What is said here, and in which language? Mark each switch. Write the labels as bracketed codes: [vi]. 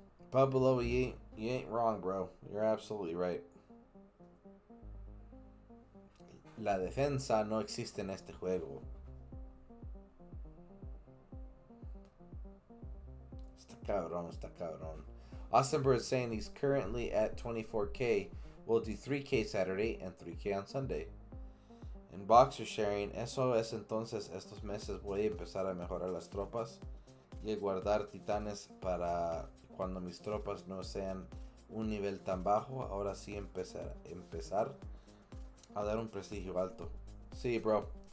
[en] Pablo, you ain't wrong, bro. You're absolutely right. [es] La defensa no existe en este juego. Está cabrón, está cabrón. [en] Austin Bird saying he's currently at 24K. We'll do 3K Saturday and 3K on Sunday. And Boxer sharing, [es] eso es entonces estos meses voy a empezar a mejorar las tropas y a guardar titanes para cuando mis tropas no sean un nivel tan bajo. Ahora sí empezar a dar un prestigio alto. Sí, bro.